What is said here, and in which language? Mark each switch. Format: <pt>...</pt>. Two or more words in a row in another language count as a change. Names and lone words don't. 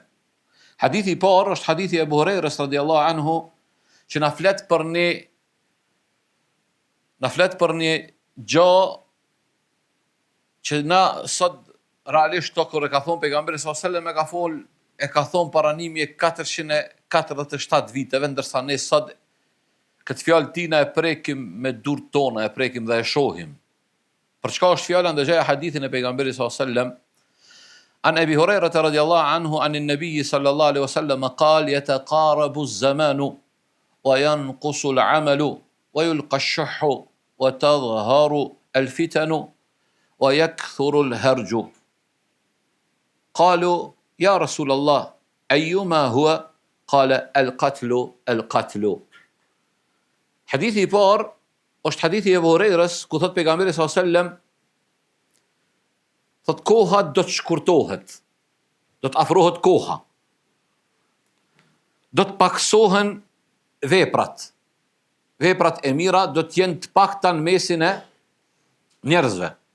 <sq>Hadithi i parë është hadithi e Abu Hurajrës</sq> <ar>رضي الله عنه,</ar> <sq>që na flet për një gjë që na sot realisht kur e ka thonë pejgamberi</sq> <ar>صلى الله عليه وسلم</ar> <sq>e ka thonë para 1447 viteve, ndërsa ne sot këtë fjalë tina e prekim me durët tona, e prekim dhe e shohim. Për çka është fjala? Ndëgjaja hadithin e pejgamberit</sq> <ar>صلى الله عليه وسلم عن أبي هريرة رضي الله عنه عن النبي صلى الله عليه وسلم قال يتقارب الزمان وينقص العمل ويلقى الشح وتظهر الفتن ويكثر الهرج. قالوا يا رسول الله أيما هو? قال القتل.</ar> <sq>Hadithi i parë është hadithi e Abu Hurairës, ku thot pejgamberi</sq> <ar>صلى الله عليه وسلم,</ar> <sq>thot koha do të shkurtohet, do të afrohet koha, do të paksohen veprat e mira do të jenë të pakta në mesin e njerëzve.</sq>